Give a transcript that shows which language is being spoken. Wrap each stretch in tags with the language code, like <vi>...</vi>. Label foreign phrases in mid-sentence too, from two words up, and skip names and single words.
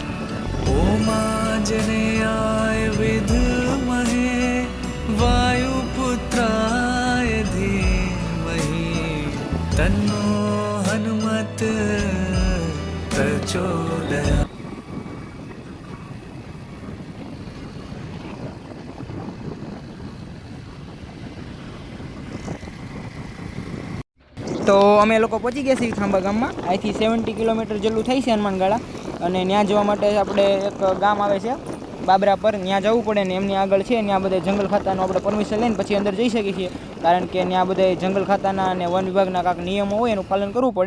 <sa>ॐ आंजनेयाय विद्महे वायुपुत्राय धीमहि तन्नो हनुमत् प्रचोदयात्।</sa> <gu>તો અમે લોકો પહોંચી ગયા છીએ ખાંભા ગામમાં। અહીંથી 70 કિલોમીટર જેટલું થાય છે હનુમાનગાળા, અને ત્યાં જવા માટે આપણે એક ગામ આવે છે બાબરા પર, ત્યાં જવું પડે ને એમની આગળ છે ત્યાં બધા જંગલ ખાતાનું આપણે પરમિશન લઈને પછી અંદર જઈ શકીએ છીએ, કારણ કે ત્યાં બધા જંગલ ખાતાના અને વન વિભાગના કાંઈક નિયમો હોય એનું પાલન કરવું પડે।</gu>